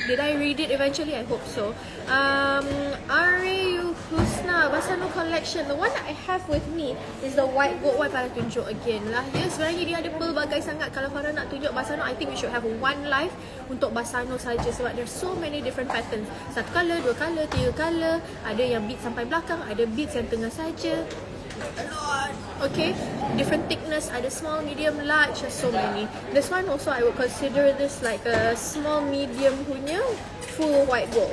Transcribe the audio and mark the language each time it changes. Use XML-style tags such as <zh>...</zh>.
<en>Did I read it eventually? I hope so. Aryu Husna, Basano collection. The one that I have with me is the white gold one. Farah</en> <ms>tunjuk</ms> <en>again lah.</en> <ms>Ya, sebenarnya dia ada pelbagai sangat. Kalau Farah nak tunjuk Basano,</ms> <en>I think we should have one live</en> <ms>untuk Basano saja.</ms> <en>Sebab there's so many different patterns. 1 color, 2 color, 3 color.</en> <ms>Ada yang beads sampai belakang, ada beads yang tengah saja.</ms> <en>A lot. Okay, different thickness, ada small, medium, large, so many. This one also I would consider this like a small medium punya full white gold.</en>